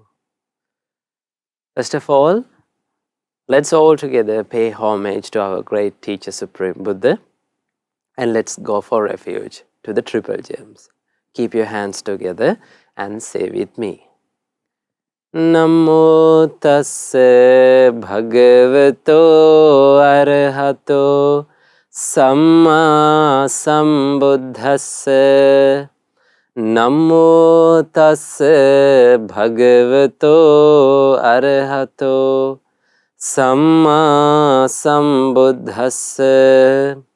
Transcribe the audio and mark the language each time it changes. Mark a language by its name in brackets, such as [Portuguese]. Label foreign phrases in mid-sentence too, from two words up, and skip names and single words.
[English] First of all, let's all together pay homage to our great teacher, Supreme Buddha, and let's go for refuge to the Triple Gems. Keep your hands together and say with me. [Pali] Namo tassa bhagavato arahato samma sambuddhassa. Namo tassa bhagavato arahato samma sambuddhassa.